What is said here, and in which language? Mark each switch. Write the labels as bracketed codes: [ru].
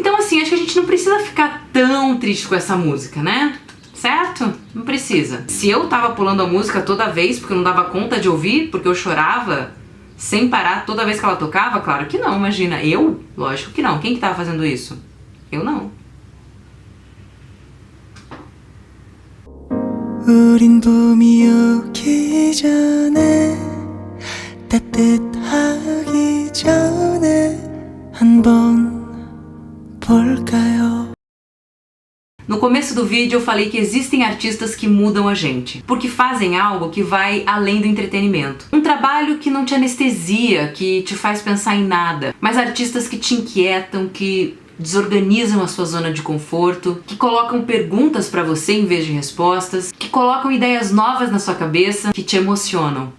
[pt] Então, assim, acho que a gente não precisa ficar tão triste com essa música, né? Certo? Não precisa. Se eu tava pulando a música toda vez porque eu não dava conta de ouvir, porque eu chorava sem parar toda vez que ela tocava, claro que não, imagina. Eu? Lógico que não. Quem que tava fazendo isso? Eu não. [ko] 우린 봄이 오기 전에 따뜻하기 전에 한번 볼까요? [pt] No começo do vídeo eu falei que existem artistas que mudam a gente, porque fazem algo que vai além do entretenimento. Um trabalho que não te anestesia, que te faz pensar em nada, mas artistas que te inquietam, que desorganizam a sua zona de conforto, que colocam perguntas pra você em vez de respostas, que colocam ideias novas na sua cabeça, que te emocionam.